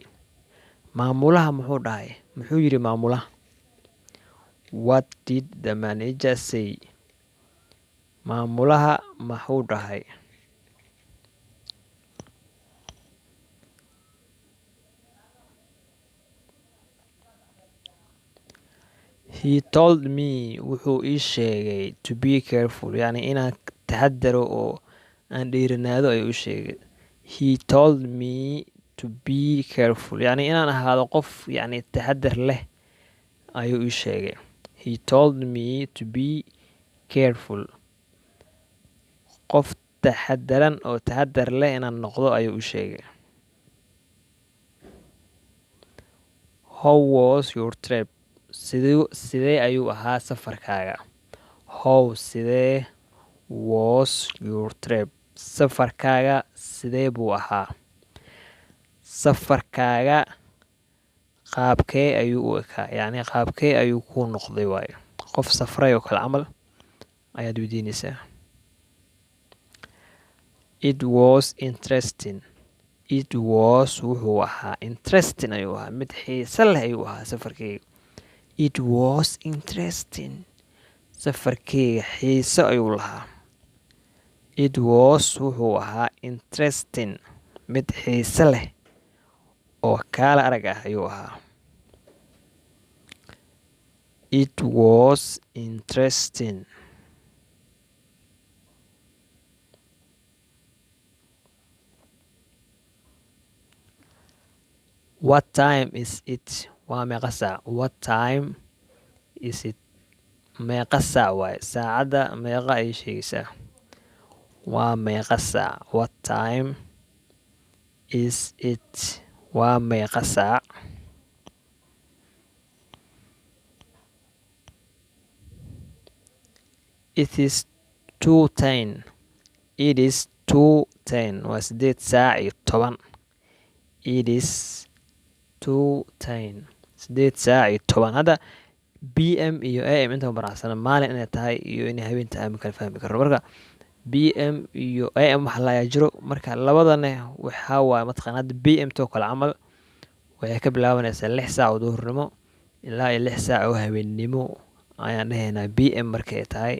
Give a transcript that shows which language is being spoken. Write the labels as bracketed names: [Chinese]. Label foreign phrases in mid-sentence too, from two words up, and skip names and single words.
[Somali] Maamulaha muxuu dhahay? Muxuu yiri maamulaha? [English] What did the manager say? [Somali] Maamulaha muxuu dhahay? [English] He told me [Somali] wuxuu ii sheegay [English] to be careful. [Somali] Yani inaan taxadaro oo aan dhiiranaado ayuu ii sheegay. [English] He told me to be careful. [Somali] Yani inaan ahaado qof yani taxadar leh ayuu ii sheegay. [English] He told me to be careful. [Somali] Qof taxadaran oo taxadar leh inaan noqdo ayuu u sheegay. [English] How was your trip? [Somali] Sidee ayuu ahaa safarkaaga? [English] How sidee was your trip? [Somali] Safarkaaga sidee buu ahaa? Safarkaaga qaabkee ayuu u ekaa? Yacni qaabkee ayuu kuu noqday waayo. Qof safray oo kale camal ayaad weydiinaysaa. [English] It was interesting. It was [Somali] wuxuu ahaa interesting ayuu ahaa mid xiiso leh ayuu ahaa safarkeyga. [English] It was interesting. [Somali] Safarkeyga xiiso ayuu lahaa. [English] It was [Somali] wuxuu ahaa interesting mid xiiso leh oo kaala arag ah ayuu ahaa. [English] It was interesting. What time is it? [Somali] Waa meeqa saac? [English] What time is it? [Somali] Meeqa saac waaye. Saacadda meeqa ayay sheegaysaa. Waa meeqa saac? [English] What time is it? [Somali] Waa meeqa saac? [English] It is 2:10. It is 2:10. [Somali] Waa 8:10. [English] It is 2:10. 8:10. [Somali] Hadda PM iyo AM inta baracsana maalin inay tahay iyo inay habeen tahay ma kala fahmi karno. Marka PM iyo AM waxa la jiro marka labadane waxa waa mataqaanad PM to kala camal waxay ka bilaabanaysaa 6 saac oo duhurnimo ilaa 6 saac oo habeennimo ayaan dhahaynaa PM markay tahay.